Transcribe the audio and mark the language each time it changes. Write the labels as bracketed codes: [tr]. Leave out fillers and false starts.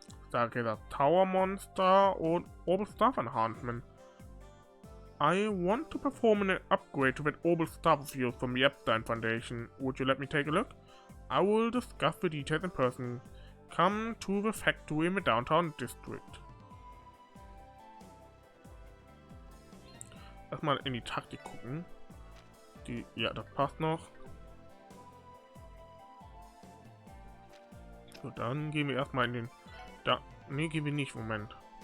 [de] Da geht das Tower Monster und Orbital Staff Enhancement. [en] I want to perform an upgrade to that Orbital Staff field from the Epstein Foundation. Would you let me take a look? I will discuss the details in person. Come to the factory in the downtown district. [de] Erstmal in die Taktik gucken. Ja, das passt noch. So, dann gehen wir erstmal in den... Ne, gehen wir nicht, Moment.